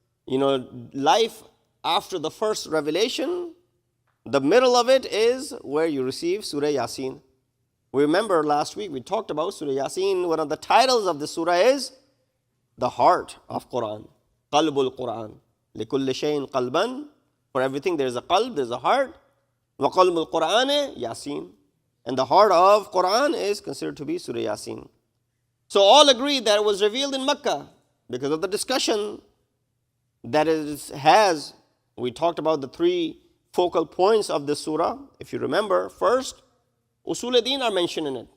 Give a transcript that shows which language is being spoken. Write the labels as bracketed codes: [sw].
[en] life after the first revelation, the middle of it is where you receive Surah Yasin. We remember last week we talked about Surah Yasin. One of the titles of the surah is the heart of Quran. [ar] Qalbul Quran. لِكُلِّ شَيْءٍ قَلْبًا. [en] For everything there is a qalb, there is a heart. [ar] وَقَلْبُ الْقُرْآنِ Yasin. [en] And the heart of Quran is considered to be Surah Yasin. So all agree that it was revealed in Makkah because of the discussion that it has. We talked about the three focal points of this surah. If you remember, first, Usul-e-Din are mentioned in it.